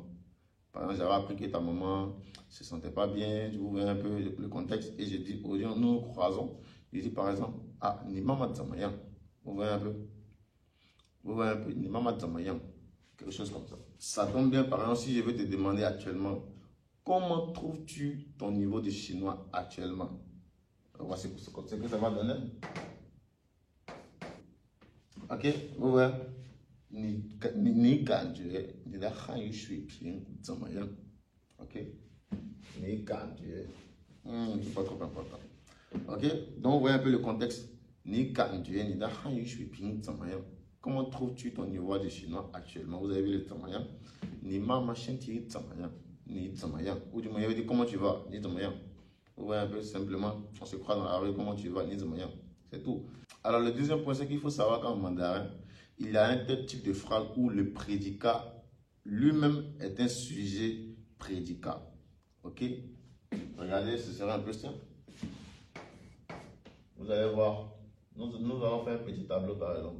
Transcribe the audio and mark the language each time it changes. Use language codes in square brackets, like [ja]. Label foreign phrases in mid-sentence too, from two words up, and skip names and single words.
[fr] Par exemple, j'avais appris que ta maman ne se sentait pas bien, vous voyez un peu le contexte, et je dis aux gens, nous nous croisons, je dis par exemple, ah, ni maman Zamayan, vous voyez un peu, ni maman Zamayan, quelque chose comme ça. Ça tombe bien, par exemple, si je veux te demander actuellement, comment trouves-tu ton niveau de chinois actuellement? Voici ce que ça va donner. Ok, vous voyez, ni [zh] 感觉你的汉语水平怎么样 [fr] ？OK， [zh] 你感觉 [fr] c'est pas trop important. OK， donc vous voyez un peu le contexte. [zh] 你感觉你的汉语水平怎么样 [fr] ？Comment trouves-tu ton niveau de chinois actuellement? Vous avez vu le 怎么样？ [zh] 你妈妈身体怎么样？你怎么样？ [fr] ou du moins il veut dire comment tu vas？ [zh] 你怎么样？ [fr] Vous voyez un peu simplement, on se croise dans la rue, comment tu vas? [zh] 你怎么样？ [fr] C'est tout. Alors le deuxième point, c'est qu'il faut savoir qu'en mandarin, il y a un tel type de phrase où le prédicat lui-même est un sujet prédicat. Ok? Regardez, ce sera un peu simple. Vous allez voir, nous allons faire un petit tableau par exemple.